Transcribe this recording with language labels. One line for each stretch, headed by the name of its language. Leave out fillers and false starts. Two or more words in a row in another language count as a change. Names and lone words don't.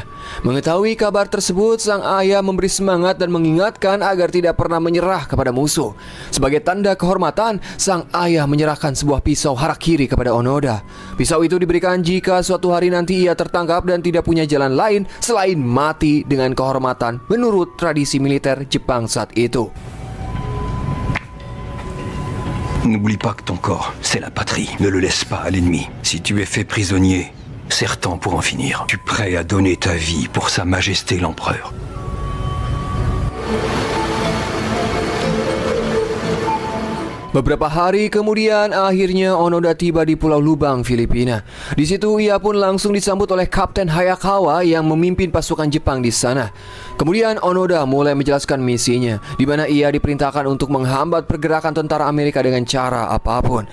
Indonesian: Mengetahui kabar tersebut, sang ayah memberi semangat dan mengingatkan agar tidak pernah menyerah kepada musuh. Sebagai tanda kehormatan, sang ayah menyerahkan sebuah pisau harakiri kepada Onoda. Pisau itu diberikan jika suatu hari nanti ia tertangkap dan tidak punya jalan lain selain mati dengan kehormatan menurut tradisi militer Jepang saat itu.
French: N'oublie pas que ton corps, c'est la patrie. Ne le laisse pas à l'ennemi. Si tu es fait prisonnier, serre temps pour en finir. Tu es prêt à donner ta vie pour Sa Majesté l'Empereur.
Indonesian: Beberapa hari kemudian, akhirnya Onoda tiba di Pulau Lubang, Filipina. Di situ ia pun langsung disambut oleh Kapten Hayakawa yang memimpin pasukan Jepang di sana. Kemudian Onoda mulai menjelaskan misinya, di mana ia diperintahkan untuk menghambat pergerakan tentara Amerika dengan cara apapun.